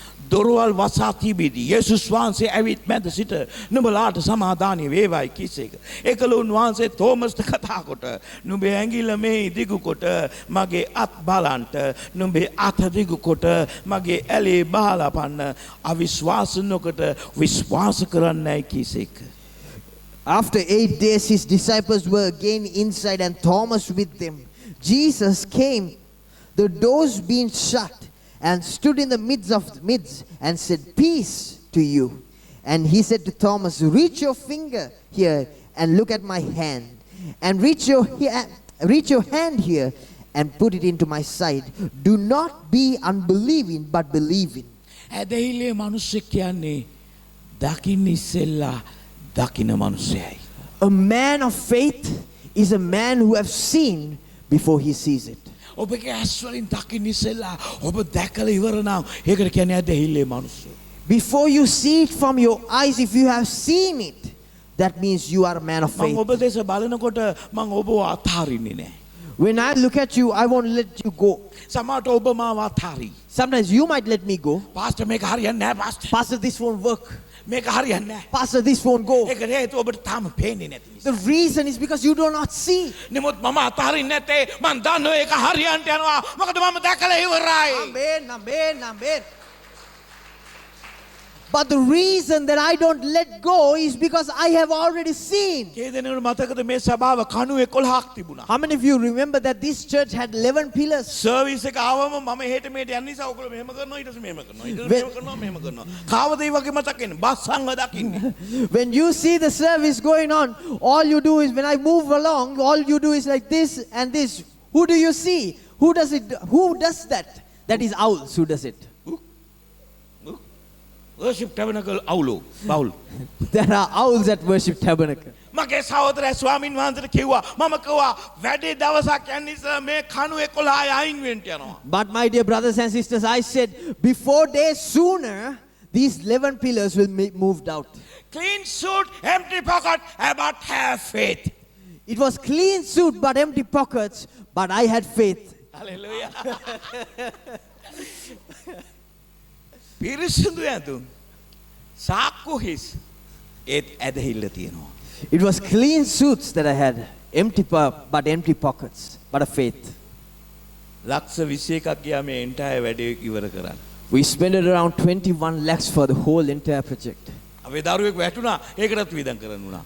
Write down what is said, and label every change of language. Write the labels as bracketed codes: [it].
[si] දොරවල් වසා තිබෙදී යේසුස් වහන්සේ ඇවිත් මැද සිට නුඹලාට සමාදානිය වේවායි කිසේක. ඒකල උන්වහන්සේ තෝමස්ට කතා කොට නුඹේ ඇඟිල්ල මේ දිගු කොට මගේ අත් බලන්ට නුඹේ අත දිගු කොට මගේ ඇලේ බහලා පන්න අවිශ්වාස නොකොට විශ්වාස කරන්නයි කිසේක. [en] after 8 days, his disciples were again inside and Thomas with them. Jesus came, the doors being shut, and stood in the midst and said, "Peace to you." And he said to Thomas, "Reach your finger here and look at my hand, and reach your hand here and put it into my side. Do not be unbelieving, but believing." [si] ඇදහිල්ලේ මිනිස්සෙක් කියන්නේ දකින්න ඉස්සෙල්ලා දකින්න මිනිසයයි. [en] A man of faith is a man who has seen before he sees it. [si] ඔබගේ ඇස් වලින් දකින්න ඉස්සෙල්ලා ඔබ දැකලා ඉවර නම් ඒකට කියන්නේ ඇදහිල්ලේ මිනිස්සු. [en] Before you see it from your eyes, if you have seen it, that means you are a man of [si] මම [en] faith. [si] ඔබ දෙස බලනකොට මම ඔබව අතාරින්නේ නැහැ. [en] When I look at you, I won't let you go. [si] සමහරට ඔබ මාව අතාරි. [en] Sometimes you might let me go. [si] Pastor මේක හරියන්නේ නැහැ pastor. [en] Pastor, this won't work. [si] මේක හරියන්නේ නැහැ. [en] Pastor, this won't go. [si] ඒකට හේතුව ඔබට තාම පේන්නේ නැති නිසා. [en] The reason is because you do not see. [si] නමුත් මම අතාරින්නේ නැත්තේ මම දන්නවා ඒක හරියන්ට යනවා. මොකද මම දැකලා ඉවරයි. [en] Amen, amen, amen. But the reason that I don't let go is because I have already seen. [si] කේ දෙනෙකුට මතකද මේ සභාව කණු 11ක් තිබුණා. [en] How many of you remember that this church had 11 pillars? [si] Service එක ආවම මම එහෙට මෙහෙට යන නිසා ඔයගොල්ලෝ මෙහෙම කරනවා ඊට පස්සේ මෙහෙම කරනවා ඊට පස්සේ මෙහෙම කරනවා. කාවද ඒ වගේ මතකන්නේ? බස් සංඝ දකින්නේ. [en] When you see the service going on, all you do is, when I move along, all you do is like this and this. Who do you see? Who does it? Who does that? That is owls who does it. [si] Worship tabernacle අවුලෝ බවුල්. [en] There are owls at Worship Tabernacle. [si] මගේ සහෝදරයා ස්වාමින් වහන්සේට කිව්වා මම කිව්වා වැඩි දවසක් යන්න ඉස්සලා මේ කණු 11 අයින් වෙන්න යනවා. [en] But my dear brothers and sisters, I said, before days sooner, these 11 pillars will be moved out. Clean suit, empty pocket, but have faith. It was clean suit but empty pockets, but I had faith. Hallelujah. [si] පිරිසිදු ඇඳුම් සාක්කු හිස් ඒත් ඇදහිල්ල තියෙනවා. [en] It was clean suits that I had, but empty pockets, but a faith. [si] ලක්ෂ 21ක් ගියා මේ entire වැඩේ ඉවර කරන්න. [en] We spent around 21 lakhs for the whole entire project. [si] අපේ දරුවෙක් වැටුණා ඒකටත් වියදම් කරන්න උනා.